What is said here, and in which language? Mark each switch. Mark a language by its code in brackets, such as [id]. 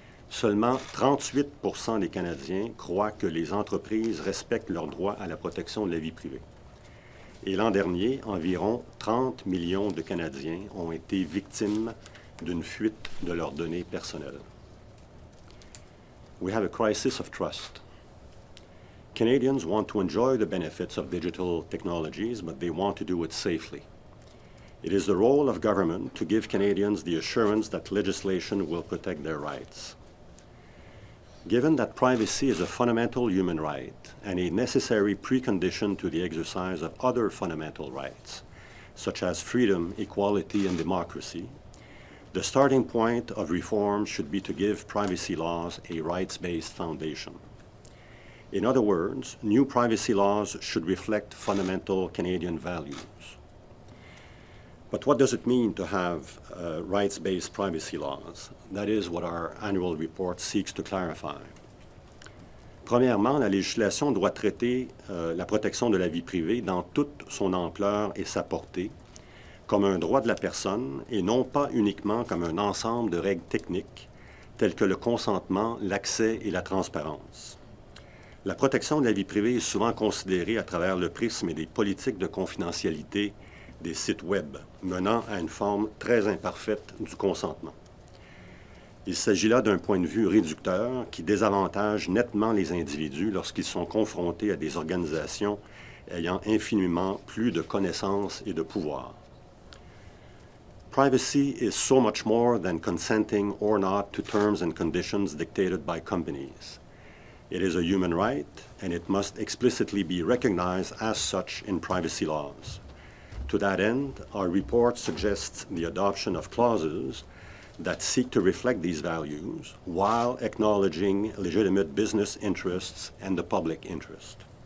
[fr] Seulement 38% des Canadiens croient que les entreprises respectent leur droit à la protection de la vie privée. Et l'an dernier, environ 30 millions de Canadiens ont été victimes d'une fuite de leurs données personnelles. [en] We have a crisis of trust. Canadians want to enjoy the benefits of digital technologies, but they want to do it safely. It is the role of government to give Canadians the assurance that legislation will protect their rights. Given that privacy is a fundamental human right and a necessary precondition to the exercise of other fundamental rights, such as freedom, equality, and democracy, the starting point of reform should be to give privacy laws a rights-based foundation. In other words, new privacy laws should reflect fundamental Canadian values. But what does it mean to have rights-based privacy laws? That is what our annual report seeks to clarify. [fr] Premièrement, la législation doit traiter la protection de la vie privée dans toute son ampleur et sa portée, comme un droit de la personne et non pas uniquement comme un ensemble de règles techniques telles que le consentement, l'accès et la transparence. La protection de la vie privée est souvent considérée à travers le prisme des politiques de confidentialité des sites Web, menant à une forme très imparfaite du consentement. Il s'agit là d'un point de vue réducteur qui désavantage nettement les individus lorsqu'ils sont confrontés à des organisations ayant infiniment plus de connaissances et de pouvoir. [en] Privacy is so much more than consenting or not to terms and conditions dictated by companies. It is a human right, and it must explicitly be recognized as such in privacy laws. To that end, our report suggests the adoption of clauses that seek to reflect these values while acknowledging legitimate business interests and the public interest.